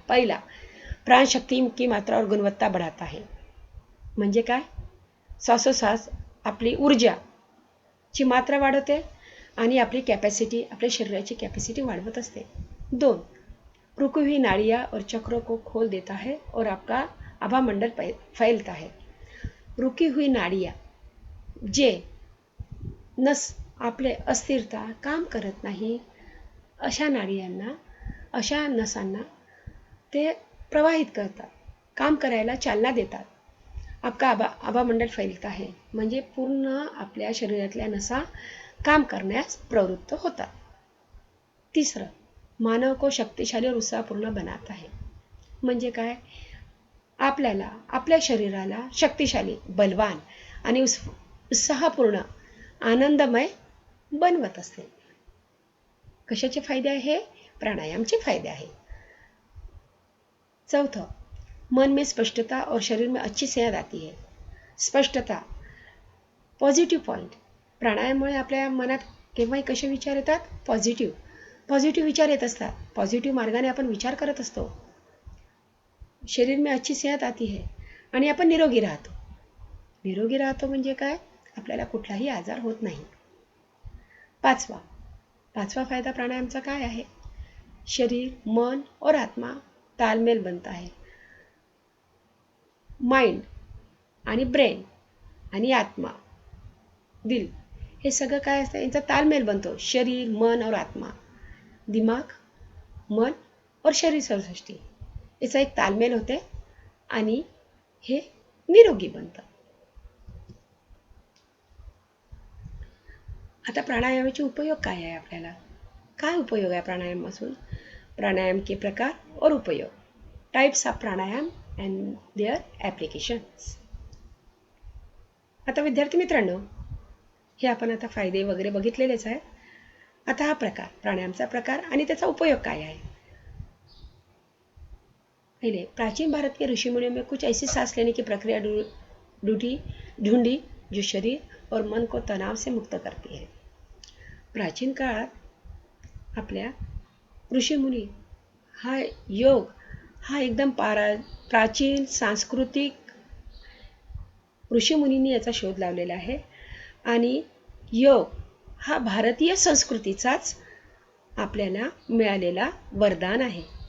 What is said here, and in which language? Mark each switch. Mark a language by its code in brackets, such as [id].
[hi] पहिला, प्राणशक्ती की मात्रा और गुणवत्ता बढ़ाता है. [mr] म्हणजे काय? श्वासोश्वास आपली ऊर्जाची मात्रा वाढवते आणि आपली कॅपॅसिटी, आपल्या शरीराची कॅपॅसिटी वाढवत असते. [hi] 2, रुकी हुई नाड़ियाँ और चक्रों को खोल देता है और आपका आभामंडल फैलता है. रुकी हुई नाड़ियाँ, [mr] जे नस आपले अस्थिरता काम करत नाही अशा नाड़ियांना, अशा नसांना ते प्रवाहित करतात, काम करायला चालना देतात. [hi] आपका आभामंडल फैलता है [mr] म्हणजे पूर्ण आपल्या शरीरातल्या नसा काम करण्यास प्रवृत्त होतात. [hi] तिसरं, मानव को शक्तिशाली और उत्साहपूर्ण बनाता है. [mr] म्हणजे काय? आपल्याला आपल्या शरीराला शक्तिशाली, बलवान आणि उत्साहपूर्ण, आनंदमय बनवत असते. कशाचे फायदे आहे? प्राणायामचे फायदे आहे. [hi] चौथं, मन में स्पष्टता और शरीर में अच्छी सेहत आती है. [mr] स्पष्टता, पॉझिटिव्ह पॉईंट. प्राणायामामुळे आपल्या मनात केव्हाही कसे विचार येतात? पॉझिटिव्ह विचार येत असतात. पॉझिटिव्ह मार्गाने आपण विचार करत असतो. [hi] शरीर में अच्छी सेहत आती है [mr] आणि आपण निरोगी राहतो. निरोगी राहतो म्हणजे काय? आपल्याला कुठलाही आजार होत नाही. पाचवा फायदा प्राणायामचा काय आहे? [hi] शरीर, मन और आत्मा तालमेल बनता है. [mr] माइंड आणि ब्रेन आणि आत्मा, दिल, हे सगळं काय असतं? यांचा तालमेल बनतो. [hi] शरीर, मन और आत्मा, दिमाग, मन और शरीर सृष्टी, [mr] याचा एक तालमेल होते आणि हे निरोगी बनतं. आता प्राणायामाचे उपयोग काय आहे आपल्याला? काय उपयोग आहे प्राणायामापासून? [hi] प्राणायाम के प्रकार और उपयोग, [en] Types of pranayama and their applications. [mr] आता विद्यार्थी मित्रांनो, हे आपण आता फायदे वगैरे बघितलेलेच आहे. आता हा प्रकार, प्राणायामचा प्रकार आणि त्याचा उपयोग काय आहे? [hi] पहले, प्राचीन भारत के ऋषि मुनियों में कुछ ऐसी सांस लेने की प्रक्रिया ढूंढी जो शरीर और मन को तनाव से मुक्त करती है. [mr] प्राचीन काळात आपल्या ऋषीमुनी हा योग हा एकदम प्राचीन सांस्कृतिक ऋषीमुनींनी याचा शोध लावलेला आहे आणि योग हा भारतीय संस्कृतीचाच आपल्याला मिळालेला वरदान आहे.